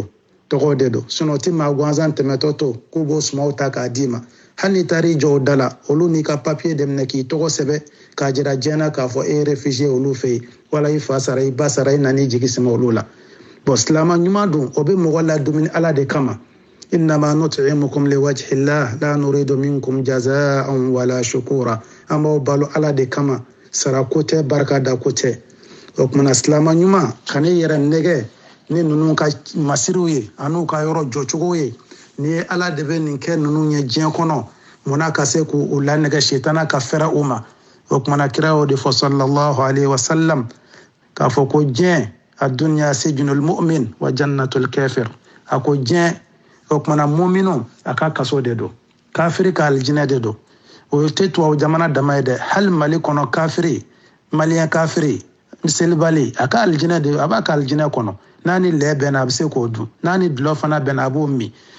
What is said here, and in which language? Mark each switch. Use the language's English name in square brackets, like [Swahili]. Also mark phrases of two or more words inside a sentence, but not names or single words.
[Bambara] de don sinon o tɛ maa gansan tɛmɛtɔ to k'u b'o sumaw ta k'a d'i ma hali n'i taara i jɔ o da la olu n'i ka papiye de minɛ k'i tɔgɔ sɛbɛn k'a jira diɲɛ na k'a fɔ e ye réfugié olu fɛ yen wala i fa sara i ba sara i nana i jigi sɛmɛ olu la bon silama ɲuman dun o bɛ mɔgɔ ladumuni ala de kama [Arabic] إنما نطعمكم لوجه الله لا نريد منكم جزاء ولا شكورا [Bambara] an b'aw balo ala de kama sara ko tɛ barika da ko tɛ o kumana silama ɲuman kan'i yɛrɛ nɛgɛ ni ninnu ka masiriw ye an'u ka yɔrɔ jɔcogo ye ni ye ala de bɛ nin kɛ ninnu ye diɲɛ kɔnɔ munna ka se k'u lanɛgɛ sitana ka fɛrɛ u ma o kumana kira y'o de fɔ [Arabic] صلى الله عليه وسلم [Bambara] k'a fɔ ko diɲɛ a [Arabic] الدنيا سجن المؤمن وجنة الكافر [Bambara] a ko diɲɛ o kumana muminu a ka kaso de don kafiri ka aljinɛ de don o tɛ tubabu jamana dama ye dɛ hali mali kɔnɔ kafiri maliyɛn kafiri selibali a ka aljinɛ de a b'a ka aljinɛ kɔnɔ n'a ni lɛ bɛnna a bɛ se k'o dun n'a ni dulɔ fana bɛnna a b'o min